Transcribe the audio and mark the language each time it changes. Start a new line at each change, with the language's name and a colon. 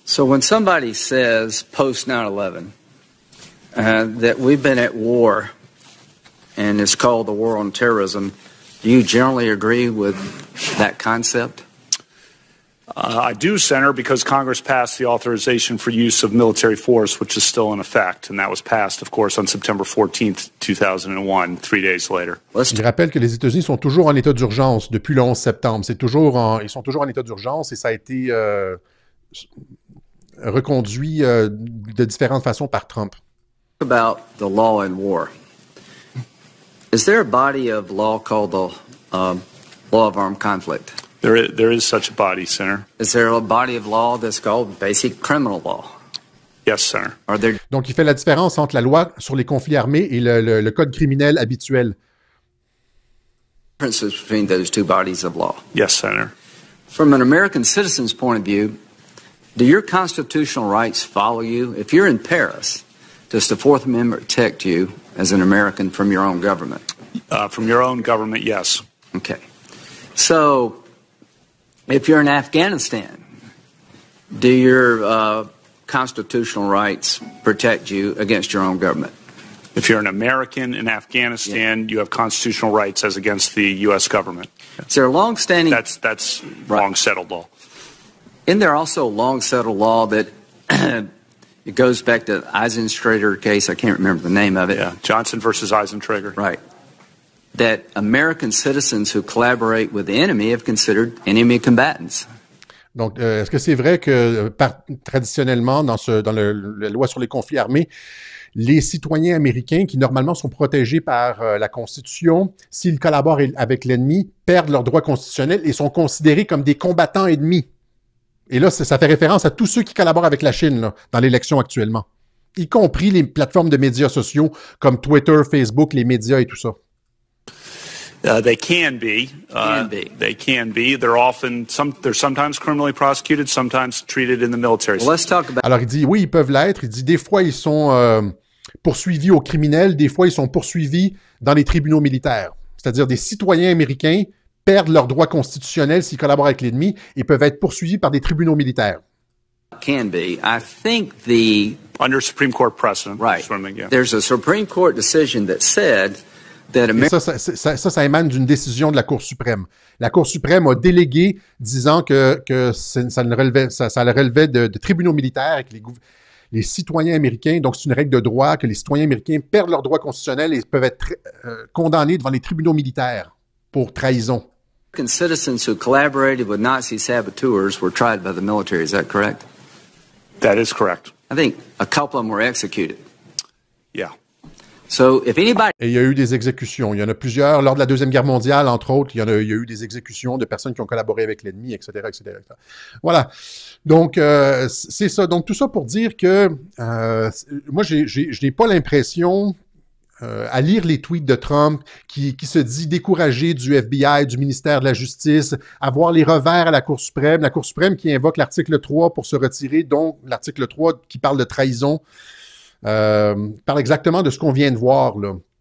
English: So when somebody says post 9/11 that we've been at war, and it's called the war on terrorism, do you generally agree with that concept? I do, Senator, because Congress passed the authorization for use of military force, which is still in effect, and that was passed, of course, on September 14th, 2001, 3 days later.
French: Je rappelle que les États-Unis sont toujours en état d'urgence depuis le 11 septembre. Ils sont toujours en état d'urgence et ça a été reconduit de différentes façons par Trump.
English: About the law in war. Is there a body of law called the Law of Armed Conflict? There is such a body, Senator. Is there a body of law that's called basic criminal law? Yes, Senator. Are there
French: Donc, il fait la différence entre la loi sur les conflits armés et le code criminel habituel.
English: differences between those two bodies of law? Yes, Senator. From an American citizen's point of view, do your constitutional rights follow you? If you're in Paris, does the Fourth Amendment protect you as an American from your own government? From your own government, yes. Okay. So, if you're in Afghanistan, do your constitutional rights protect you against your own government? If you're an American in Afghanistan, you have constitutional rights as against the U.S. government. Is there a long-standing... That's long settled law. Isn't there also a long-settled law that it goes back to the Eisentrager case? I can't remember the name of it. Yeah, Johnson versus Eisentrager. Right. That American citizens who collaborate with the enemy have considered enemy combatants.
French: Donc, est-ce que c'est vrai que traditionnellement, dans la loi sur les conflits armés, les citoyens américains qui normalement sont protégés par la Constitution, s'ils collaborent avec l'ennemi, perdent leurs droits constitutionnels et sont considérés comme des combattants ennemis? Et là, ça fait référence à tous ceux qui collaborent avec la Chine là, dans l'élection actuellement, y compris les plateformes de médias sociaux comme Twitter, Facebook, les médias et tout ça.
English: They can be. They can be. They're sometimes criminally prosecuted, sometimes treated in the military. Well, let's talk about...
French: Alors, il dit, oui, ils peuvent l'être. Il dit, des fois, ils sont poursuivis aux criminels, des fois, ils sont poursuivis dans les tribunaux militaires. C'est-à-dire, des citoyens américains perdent leurs droits constitutionnels s'ils collaborent avec l'ennemi et peuvent être poursuivis par des tribunaux militaires.
English: Can be. I think the... Under Supreme Court precedent. Right. There's a Supreme Court decision that said...
French: Et ça émane d'une décision de la Cour suprême. La Cour suprême a délégué, disant que ça relevait de tribunaux militaires et que les citoyens américains, donc c'est une règle de droit, que les citoyens américains perdent leurs droits constitutionnels et peuvent être condamnés devant les tribunaux militaires pour trahison.
English: American citizens who collaborated with Nazi saboteurs were tried by the military, is that correct? That is correct. I think a couple of them were executed. Yeah. So if anybody
French: Et il y a eu des exécutions. Il y en a plusieurs. Lors de la Deuxième Guerre mondiale, entre autres, il y a eu des exécutions de personnes qui ont collaboré avec l'ennemi, etc., etc., etc. Voilà. Donc, c'est ça. Donc, tout ça pour dire que moi, je n'ai pas l'impression, à lire les tweets de Trump, qui se dit découragé du FBI, du ministère de la Justice, à voir les revers à la Cour suprême qui invoque l'article 3 pour se retirer, donc l'article 3 qui parle de trahison, parle exactement de ce qu'on vient de voir, là.